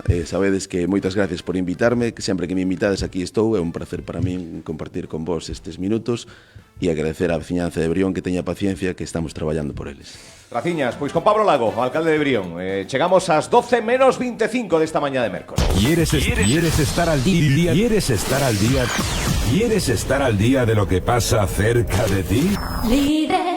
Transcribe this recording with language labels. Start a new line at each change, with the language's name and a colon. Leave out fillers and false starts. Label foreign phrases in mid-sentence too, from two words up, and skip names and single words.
Galician: Sabedes que moitas gracias por invitarme, que sempre que me invitades aquí estou, é un placer para min compartir con vos estes minutos e agradecer á veciñanza de Brión que teña paciencia, que estamos traballando por eles. Graciñas, pois con Pablo Lago, alcalde de Brión. Chegamos ás 12 menos 25 desta mañá de mércoles.
Spanish: ¿Quieres estar al día? ¿Quieres estar al día? ¿Quieres estar al día de lo que pasa cerca de ti?